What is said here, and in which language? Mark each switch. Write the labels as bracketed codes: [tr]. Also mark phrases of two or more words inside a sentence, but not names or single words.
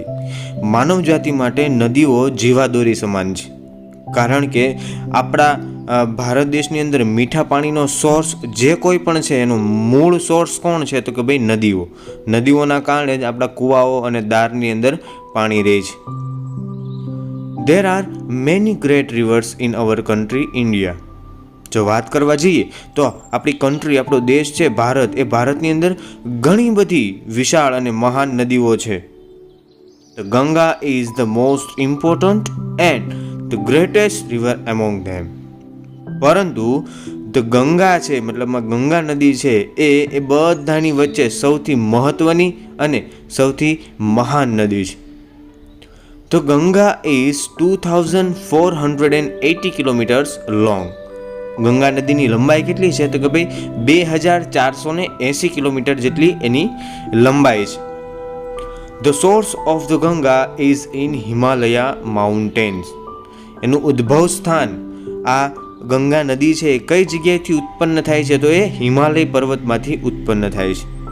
[gu] માનવ જાતિ માટે નદીઓ જીવાદોરી સમાન છે, કારણ કે આપણા ભારત દેશની અંદર મીઠા પાણીનો સોર્સ જે કોઈ પણ છે એનો મૂળ સોર્સ કોણ છે તો કે ભાઈ નદીઓ. નદીઓના કારણે જ આપણા કૂવાઓ અને દારની અંદર પાણી રહે છે. [en] There are many great rivers in our country, India. [gu] જો વાત કરવા જઈએ તો આપણી કન્ટ્રી, આપણો દેશ છે ભારત, એ ભારતની અંદર ઘણી બધી વિશાળ અને મહાન નદીઓ છે. [en] The Ganga is the most important and the greatest river among them. [gu] પરંતુ ધ ગંગા છે, મતલબમાં ગંગા નદી છે એ બધાની વચ્ચે સૌથી મહત્વની અને સૌથી મહાન નદી છે. [en] The Ganga is 2480 kilometers long. [gu] ગંગા નદીની લંબાઈ કેટલી છે તો કે ભાઈ 2480 કિલોમીટર જેટલી એની લંબાઈ છે. [en] The source of the Ganga is in Himalaya mountains. [gu] એનું ઉદ્ભવ સ્થાન આ ગંગા નદી છે એ કઈ જગ્યાએથી ઉત્પન્ન થાય છે તો એ હિમાલય પર્વતમાંથી ઉત્પન્ન થાય છે.